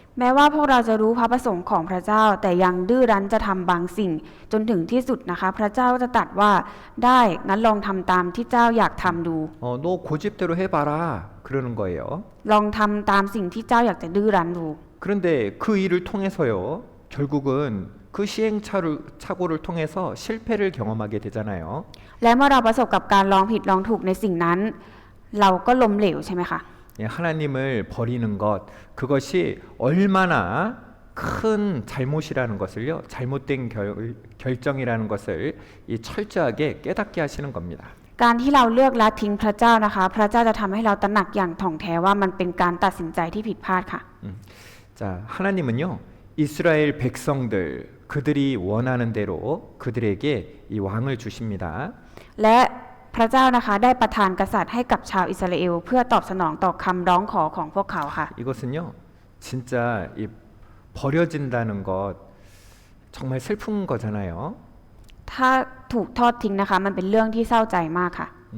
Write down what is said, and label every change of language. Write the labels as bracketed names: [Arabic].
[Thai] แม้ว่าพวกเราจะรู้พระประสงค์ของพระเจ้าแต่ยังดื้อรั้นจะทำบางสิ่งจนถึงที่สุดนะคะพระเจ้าจะตรัสว่าได้งั้นลองทำตามที่เจ้าอยากทำดู [Korean] 너 고집대로 해봐라 그러는 거예요. [Thai] ลองทำตามสิ่งที่เจ้าอยากจะดื้อรั้นดู [Korean] 그런데 그 일을 통해서요 결국은 그 시행착오를 통해서 실패를 경험하게 되잖아요. [Thai] และเมื่อเราประสบกับการลองผิดลองถูกในสิ่งนั้น เราก็ล้มเหลวใช่ไหมคะ [Korean] 하나님을 버리는 것 그것이 얼마나 큰 잘못이라는 것을요 잘못된 결정이라는 것을 이 철저하게 깨닫게 하시는 겁니다. [Thai] การที่เราเลือกละทิ้งพระเจ้านะคะพระเจ้าจะทำให้เราตระหนักอย่างถ่องแท้ว่ามันเป็นการตัดสินใจที่ผิดพลาดค่ะ [Korean] 자 하나님은요 이스라엘 백성들 그들이 원하는 대로 그들에게 이 왕을 주십니다. [Thai] และพระเจ้านะคะได้ประทานกษัตริย์ให้กับชาวอิสราเอลเพื่อตอบสนองต่อคำร้องขอของพวกเขาค่ะ [Korean] 이것은요 진짜 이 버려진다는 것 정말 슬픈 거잖아요. [Thai] ถ้าถูกทอดทิ้งนะคะมันเป็นเรื่องที่เศร้าใจมากค่ะ